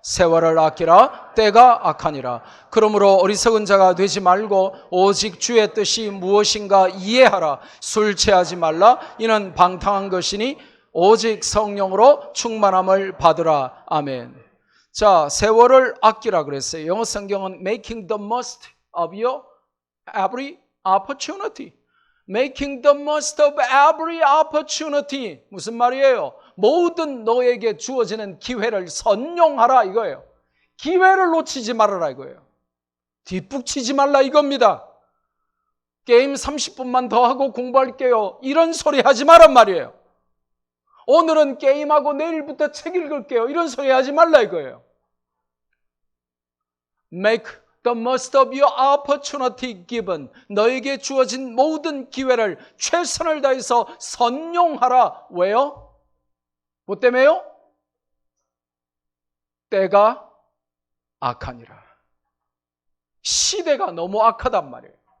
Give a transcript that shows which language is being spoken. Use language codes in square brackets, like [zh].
[ko] 세월을 아끼라, 때가 악하니라. 그러므로 어리석은 자가 되지 말고 오직 주의 뜻이 무엇인가 이해하라. 술 취하지 말라. 이는 방탕한 것이니 오직 성령으로 충만함을 받으라. 아멘. 자, 세월을 아끼라 그랬어요. 영어 성경은 [en] making the most of your every opportunity. Making the most of every opportunity. [ko] 무슨 말이에요? 모든 너에게 주어지는 기회를 선용하라 이거예요. 기회를 놓치지 말아라 이거예요. 뒷북치지 말라 이겁니다. 게임 30분만 더 하고 공부할게요, 이런 소리 하지 말란 말이에요. 오늘은 게임하고 내일부터 책 읽을게요, 이런 소리 하지 말라 이거예요. [en] Make the most of your opportunity given. [ko] 너에게 주어진 모든 기회를 최선을 다해서 선용하라. 왜요? 뭐 때문에요? 때가 악하니라. 시대가 너무 악하단 말이에요.